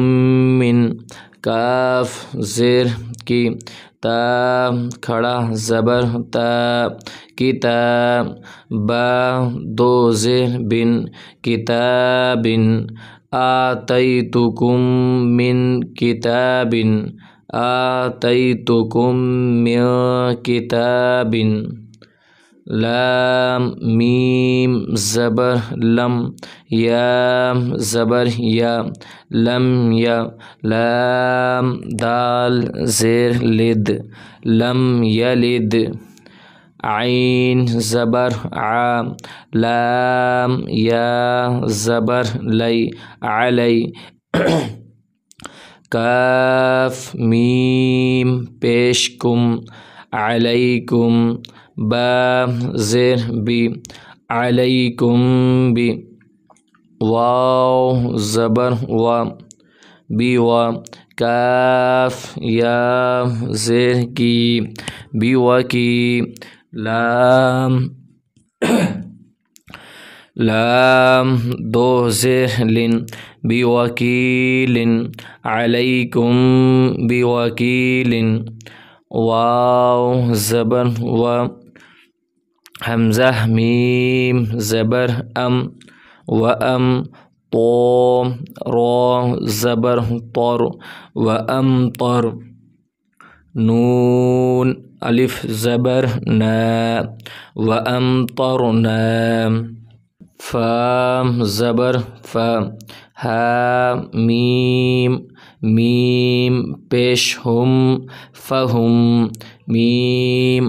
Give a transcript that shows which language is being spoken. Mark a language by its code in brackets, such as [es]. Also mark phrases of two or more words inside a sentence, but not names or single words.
[ur] من، کاف زیر کی، تا کھڑا زبر تا، کتاب، با دو زیر بن، کتاب، [ar] آتیتکم من کتاب، آتیتکم من کتاب، [ur] لام میم زبر لم، یا زبر یا، لم یا، لام دال زیر لد، [ar] لم یلد، [ur] عین زبر ع، لام یا زبر لی، علی، کاف میم پیش کم، علیکم، با زیر بی، علیکم بی، واو زبر و، بی و، کاف یا زیر کی، بی و کی، لام لام دو زیر لن، بوکیل، [ar] علیکم بوکیل، [ur] واو زبر و، حمزہ میم زبر ام و ام، طو را زبر طر و امطر، نون الف زبر نا و امطرنا، فا زبر فا، ہا میم میم پیش ہم فہم، میم